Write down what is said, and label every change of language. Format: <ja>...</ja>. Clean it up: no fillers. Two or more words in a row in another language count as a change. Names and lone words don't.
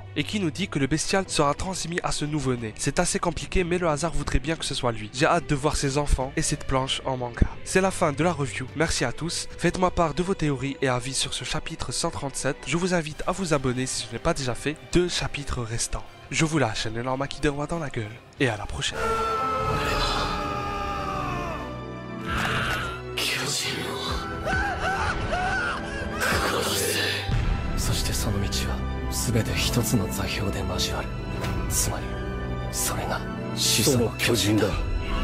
<fr>Et qui nous dit que le bestial sera transmis à ce nouveau-né? C'est assez compliqué, mais le hasard voudrait bien que ce soit lui. J'ai hâte de voir ses enfants et cette planche en manga. C'est la fin de la review, merci à tous. Faites-moi part de vos théories et avis sur ce chapitre 137. Je vous invite à vous abonner si ce n'est pas déjà fait. 2 chapitres restants. Je vous lâche un énorme acquis de roi dans la gueule et à la prochaine.</fr> <ja>そしてその道は全て一つの座標で交わる。つまりそれが始祖の巨人だ。</ja>